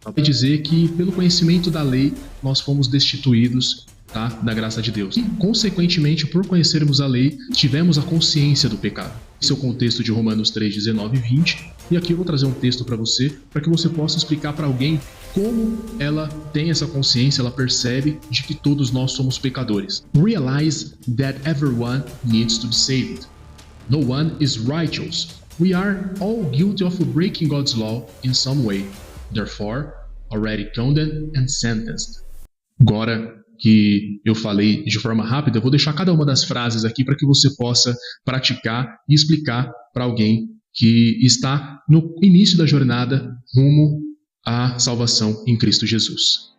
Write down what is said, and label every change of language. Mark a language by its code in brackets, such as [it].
[pt] Vai dizer que pelo conhecimento da lei nós fomos destituídos, tá, da graça de Deus. E, consequentemente, por conhecermos a lei, tivemos a consciência do pecado. Esse é o contexto de Romanos 3, 19 e 20. E aqui eu vou trazer um texto para você, para que você possa explicar para alguém como ela tem essa consciência, ela percebe de que todos nós somos pecadores. [en] Realize that everyone needs to be saved. No one is righteous. We are all guilty of breaking God's law in some way. Therefore, already condemned and sentenced. [pt] Agora que eu falei de forma rápida, eu vou deixar cada uma das frases aqui para que você possa praticar e explicar para alguém que está no início da jornada rumo à salvação em Cristo Jesus.